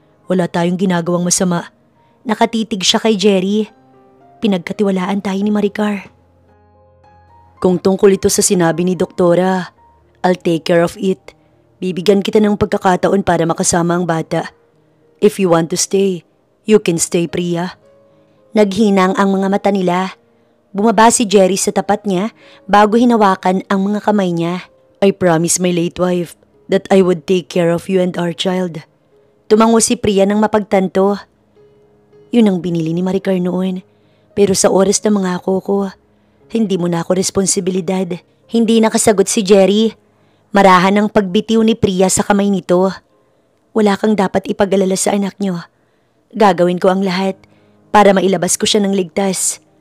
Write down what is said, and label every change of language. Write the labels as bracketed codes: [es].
[tl] Wala tayong ginagawang masama. Nakatitig siya kay Jerry. Pinagkatiwalaan tayo ni Maricar. Kung tungkol ito sa sinabi ni Doktora, [en] I'll take care of it. [tl] Bibigyan kita ng pagkakataon para makasama ang bata. [en] If you want to stay, you can stay, Priya. [tl] Naghinang ang mga mata nila. Bumaba si Jerry sa tapat niya bago hinawakan ang mga kamay niya. [en] I promised my late wife that I would take care of you and our child. [tl] Tumango si Priya ng mapagtanto. Yun ang binili ni Maricar noon. Pero sa oras na mangako ko, hindi mo na ako responsibilidad. Hindi nakasagot si Jerry. Marahan ang pagbitiw ni Priya sa kamay nito. Wala kang dapat ipag-alala sa anak niyo. Gagawin ko ang lahat para mailabas ko siya ng ligtas.